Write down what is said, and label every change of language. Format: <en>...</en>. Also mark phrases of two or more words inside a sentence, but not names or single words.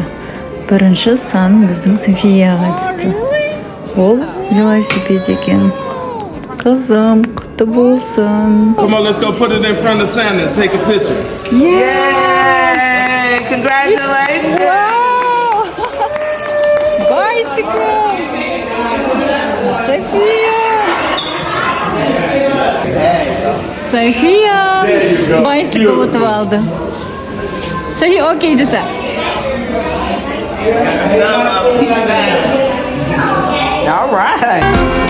<kk>Бірінші сан біздің Сафияға түсті. Ол велосипед екен. Қызым, құтты болсын.</kk> <en>Come on, let's go put it in front of Santa and take a picture. Yay! Congratulations! Wow! Bicycle! Safiya! Safiya!</en> <kk>Bicycle ұтып алды. Safiya, окей жаса.</kk> <en>All right.</en>